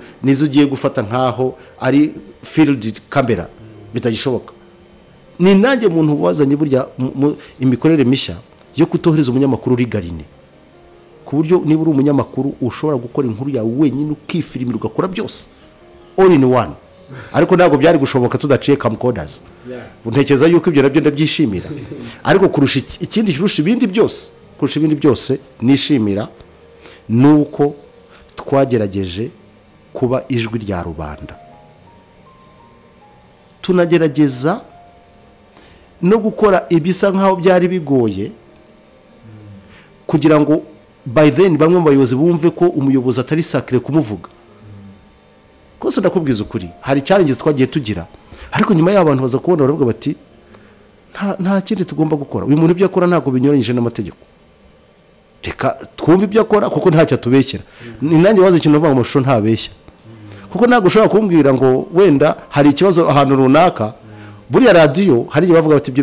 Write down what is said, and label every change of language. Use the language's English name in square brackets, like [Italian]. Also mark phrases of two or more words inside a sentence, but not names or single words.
[Kinyarwanda] nizo ugiye gufata nkaho ari [English] field camera [Kinyarwanda] bitagishoboka ni nanjye muntu wazanye burya imikorere mishya yo kutohereza umunyamakuru rigarine ku buryo niba uri umunyamakuru ushobora gukora inkuru yawe wenyine ukifilmira ugakora byose [English] all in one [Kinyarwanda] ariko ntabwo byari gushoboka tudaciye camcorders untekereza yuko ibyo nabyo ndabyishimira ariko kurusha ikindi kirusha ibindi byose nishimira nuko twagerageje kuba ijwi rya rubanda tunagerageza no gukora ibisa nkaho byari bigoye kugira ngo [English] by then [Kinyarwanda] bamwe mu bayobozi bumve ko umuyobozi atari sacré kumuvuga kose ndakubwiza ukuri hari challenges twagiye tugira ariko nyuma y'abantu baza kubona baravuga bati nta kindi tugomba gukora uyu muntu ibyo akora ntabwo binyuranyije n'amategeko reka twumve ibyo akora kuko ntacyo atubeshyera ni nanjye waze ikintu uvuga ngo amashusho ntabeshya kuko ntabwo ushobora kumbwira ngo wenda hari ikibazo ahantu runaka buriya radio hari igihe bavuga bati ibyo